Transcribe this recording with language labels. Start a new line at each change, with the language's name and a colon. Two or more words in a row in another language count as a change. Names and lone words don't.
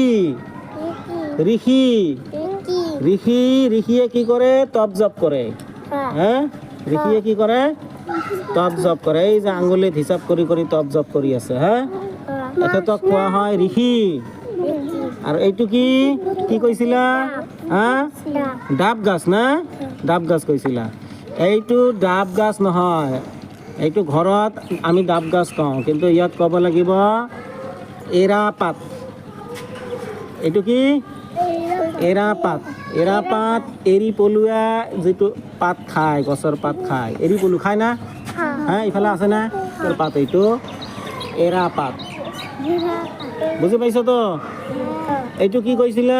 Assamese: ঋষি। ঋষি। ঋষিয়ে কি কৰে? তপ জপ কৰে। হ্যাঁ। হ্যাঁ, ঋষিয়ে কি কৰে? তপ জপ কৰে। এই যে আঙুলিত হিচাপ কৰি কৰি তপ জপ কৰি আছে। হ্যাঁ, এখেতক কোৱা হয় ঋষি। আৰু এইটো কি কি কৈছিলা? হ্যাঁ, ডাব গাছ না? ডাব গাছ কৈছিলা। এইটো ডাব গাছ নহয়, এইটো ঘৰত আমি ডাব গাছ কওঁ, কিন্তু ইয়াত ক'ব লাগিব এৰাপাত। এইটো কি? এৰাপাত। এৰা পাত এৰি পলুৱা যিটো পাত খায় গছৰ পাত খায় এৰি পলু খায় না হা ইফালে আছে না তোৰ পাত এইটো এৰা পাত বুজি পাইছ তো এইটো কি কৈছিলা